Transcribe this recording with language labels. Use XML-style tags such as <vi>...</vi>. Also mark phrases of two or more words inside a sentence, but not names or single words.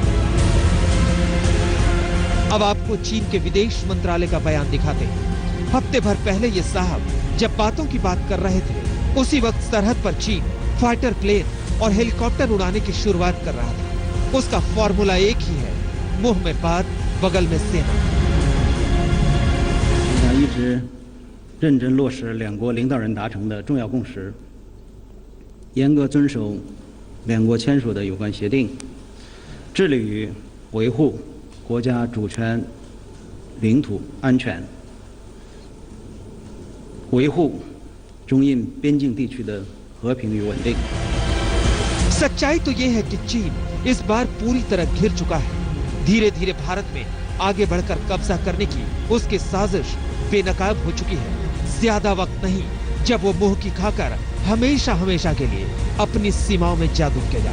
<hi>अब आपको चीन के विदेश मंत्रालय का बयान दिखाते हैं। हफ्ते भर पहले ये साहब जब बातों की बात कर रहे थे, उसी वक्त सरहद पर चीन</hi> <en>fighter plane</en> <hi>और हेलीकॉप्टर उड़ाने की शुरुआत कर रहा था। उसका फॉर्मूला एक ही है, मुंह में बात, बगल में सेना।</hi> <zh>一直认真落实两国领导人达成的重要共识，严格遵守两国签署的有关协定，致力于维护国家主权、领土安全，维护中印边境地区的和平与稳定。</zh> <hi>सच्चाई तो ये है कि चीन इस बार पूरी तरह घिर चुका है। धीरे धीरे भारत में आगे बढ़कर कब्जा करने की उसकी साजिश बेनकाब हो चुकी है। ज्यादा वक्त नहीं जब वो मुंह की खाकर हमेशा हमेशा के लिए अपनी सीमाओं में जादू किया।</hi>